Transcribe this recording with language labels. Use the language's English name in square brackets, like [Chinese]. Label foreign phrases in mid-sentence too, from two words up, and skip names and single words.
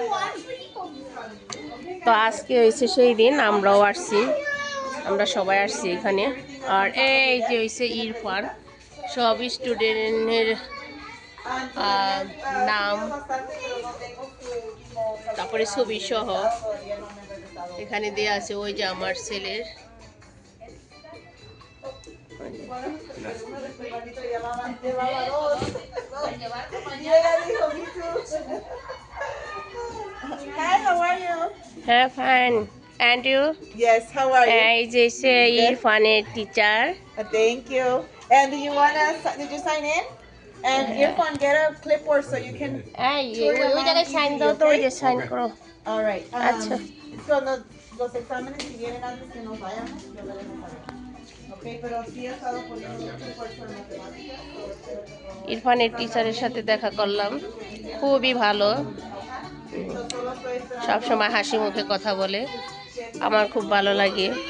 [Bangla] তো আজকে হয়েছে সেই দিন, আমরাও আসছি, আমরা সবাই আসছি এখানে। আর এই যে হয়েছে ইরফান, সব স্টুডেন্টের নাম, তারপরে ছবি সহ এখানে দেওয়া আছে। ওই যে আমার ছেলের। [English] Hi, how are you? হ্যাঁ, ফাইন। And you? Yes, how are you? [Bangla] এই যে ইরফানের টিচার। [English] Thank you. And do you wanna? Did you sign in? And Irfan, get a clipboard so you can. [Bangla] এই ওই জায়গায় সাইন দাও তো, ওই যে সাইন করো। [English] All right. [Bangla] আচ্ছা। [Spanish] So los exámenes si vienen antes que nos vayamos, yo le dejo saber. Okay, pero sí he estado poniendo mucho esfuerzo en matemáticas. [Bangla] ইরফানের টিচারের সাথে দেখা করলাম, খুবই ভালো, সবসময় হাসি মুখে কথা বলে, আমার খুব ভালো লাগে।